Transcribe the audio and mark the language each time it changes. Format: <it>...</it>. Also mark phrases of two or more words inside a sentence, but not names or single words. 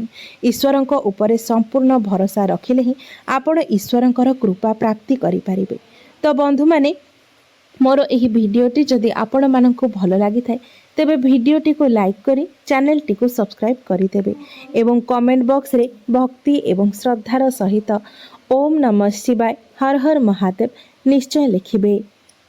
<or>ଈଶ୍ୱରଙ୍କ ଉପରେ ସମ୍ପୂର୍ଣ୍ଣ ଭରୋସା ରଖିଲେ ହୀ ଆପଣ ଈଶ୍ୱରଙ୍କର କୃପା ପ୍ରାପ୍ତି କରି ପରିବେ। ତୋ ବନ୍ଧୁ ମାନେ ମୋର ଏହି ଭିଡିଓଟି ଯଦି ଆପଣ ମାନନକୁ ଭଲ ଲାଗି ଥାଏ, ତେବେ ଭିଡିଓଟି କୋ ଲାଇକ କରୀ ଚ୍ୟାନେଲ ଟି କୋ ସବସ୍କ୍ରାଇବ କରିଦେବେ ଏବଂ</or> <en>comment box</en> <or>ରେ ଭକ୍ତି ଏବଂ ଶ୍ରଦ୍ଧାର ସହିତ ଓମ ନମଃ ଶିବାୟ ହର ହର ମହାଦେବ ନିଶ୍ଚୟ ଲିଖିବେ।</or>